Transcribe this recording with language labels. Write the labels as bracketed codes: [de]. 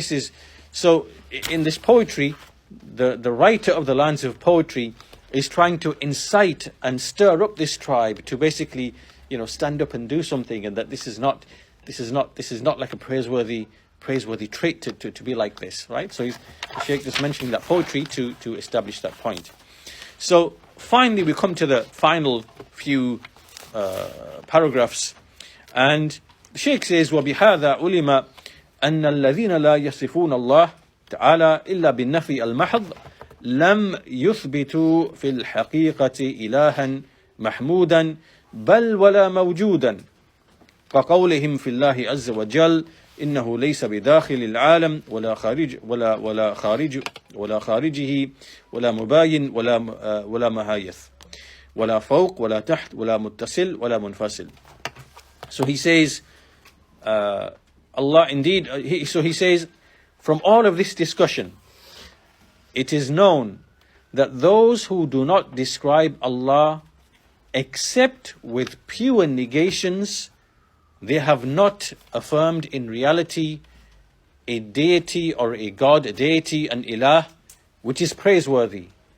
[en] This is, so in this poetry, the writer of the lines of poetry is trying to incite and stir up this tribe to basically, stand up and do something, and that this is not like a praiseworthy trait to be like this, right? So the Shaykh is mentioning that poetry to establish that point. So finally, we come to the final few paragraphs, and the Shaykh says, [ar] وَبِهَذَا عُلِمَ أَنَّ الَّذِينَ لَا يَصِفُونَ اللَّهَ تَعَالَى إِلَّا بِالنَّفِي الْمَحْضِ لَمْ يُثْبِتُوا فِي الْحَقِيقَةِ إِلَهًا مَحْمُودًا بَلْ وَلَا مَوْجُودًا كقولهم في الله عز وجل إنه ليس بداخل العالم ولا خارجه ولا مباين ولا مهايث ولا فوق ولا تحت ولا متصل ولا منفصل. [en] So he says, Allah indeed, so he says, from all of this discussion, it is known that those who do not describe Allah except with pure negations, they have not affirmed in reality a deity or a God, a deity, an ilah, which is praiseworthy.